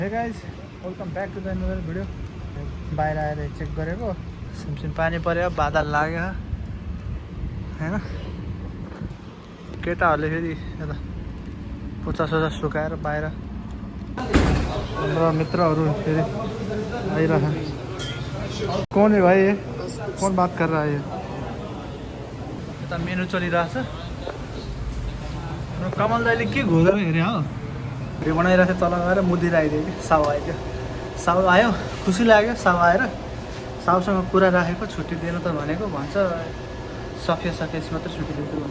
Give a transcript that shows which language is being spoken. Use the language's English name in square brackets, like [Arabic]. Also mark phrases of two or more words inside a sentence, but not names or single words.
[English] hey guys welcome back to the another video. [Nepali] बाहिर आएर चेक गरेको सिमसिम पानी पर्यो, बादल लाग्यो हैन। केटाहरूले फेरि यता पोचासोचा सुकाएर बाहिर हाम्रो मित्रहरू फेरि आइरह। [Hindi] कौन है भाइ? ये कौन बात कर रहा है? [Nepali] यता मेनु चलिरहेछ। कमल दाइले के घोदेर हेरे हो? भिडियो बनाइरहेको तल गएर मुदिर आइदियो कि साउ आइदियो। साउ आयो, खुसी लाग्यो साउ आएर। साउसँग कुरा राखेको, छुट्टी दिएन त भनेको भन्छ सफिया सकेपछि मात्रै छुट्टी दिन्छु भन्छ।